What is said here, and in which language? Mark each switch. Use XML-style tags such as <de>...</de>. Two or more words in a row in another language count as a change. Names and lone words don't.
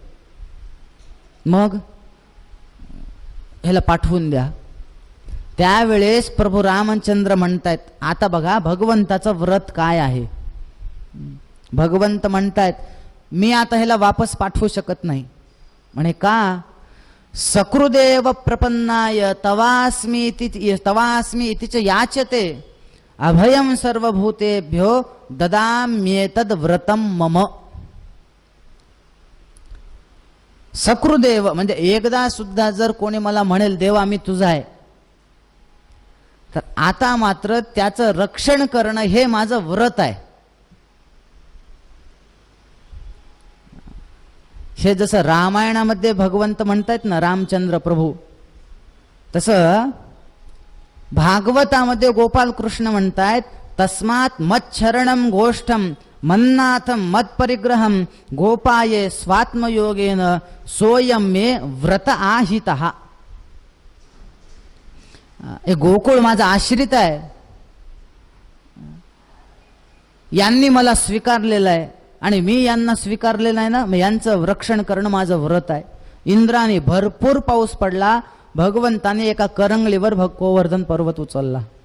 <mr>मग ह्याला पाठवून द्या. त्यावेळेस प्रभू रामचंद्र म्हणतायत, आता बघा भगवंताचं व्रत काय आहे. भगवंत म्हणतायत मी आता ह्याला वापस पाठवू शकत नाही. म्हणे का?</mr> <sa>सकृदेव प्रपन्नाय तवास्मी इतिच याचते अभयम सर्वभूतेभ्यो ददाम्येतद व्रतम मम.</sa> <mr>सकृदेव म्हणजे एकदा सुद्धा जर कोणी मला म्हणेल देवा मी तुझा आहे, तर आता मात्र त्याचं रक्षण करणं हे माझं व्रत आहे. हे जसं रामायणामध्ये भगवंत म्हणतायत ना रामचंद्र प्रभू, तसं भागवतामध्ये गोपाल कृष्ण म्हणतायत</mr> <sa>तस्मात् मच्छरणम गोष्ठम मन्नाथम मत्परिग्रहम गोपाये स्वात्मयोगेन सोयम मे व्रत आहितः.</sa> <mr>हे गोकुळ माझा आश्रित आहे, यांनी मला स्वीकारलेलं आहे आणि मी यांना स्वीकारलेलं आहे ना, मग यांचं रक्षण करणं माझं व्रत आहे. इंद्राने भरपूर पाऊस पडला, भगवंताने एका करंगलीवर गोवर्धन पर्वत उचलला.</mr>